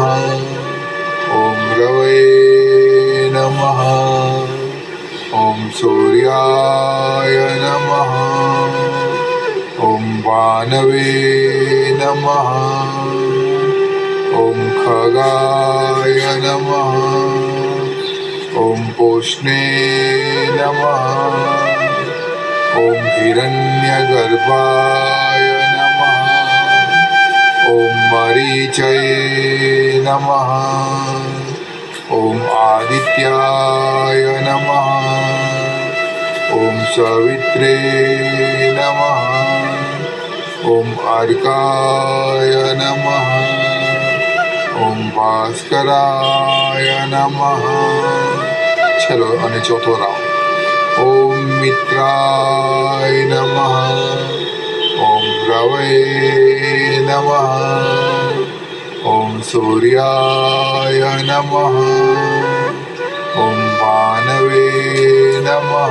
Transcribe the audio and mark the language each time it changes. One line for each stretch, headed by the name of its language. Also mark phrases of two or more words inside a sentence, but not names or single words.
Sanskrit: ओम रवै नमः. ओम सूर्याय नमः. ओम भानवे नमः. ओम खगाय नमः. ओम पोष्णे नमः। ओम हिरण्यगर्भाय नमः। ओम मरीचये नमः। ओम आदित्याय नमः। ओम सवित्रे नमः। ओम अर्काय नमः। ओम भास्कराय नमः।
Gujarati: चलो અને ચોથો રાઉન્ડ।
Sanskrit: ओम मित्राय नमः। ओम रवये नमः। ओम सूर्याय नमः। ओम भानवे नमः।